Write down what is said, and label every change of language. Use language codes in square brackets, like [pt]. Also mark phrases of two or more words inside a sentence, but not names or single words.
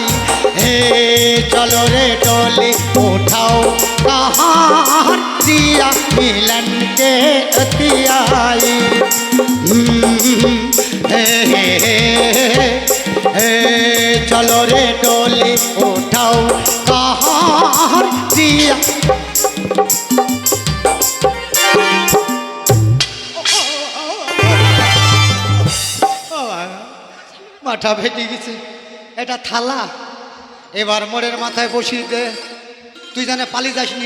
[hi] हे चलो रे डोली उठाओ, कहाँ प्रिया मिलन के उतियाई। हे चलो रे डोली उठाओ, कहाँ प्रिया। [bn] মাথা ফেটে গেছে, এটা থালা, এবার মোড়ের মাথায় বসিয়ে দে। তুই জানে পালিয়ে যাসনি,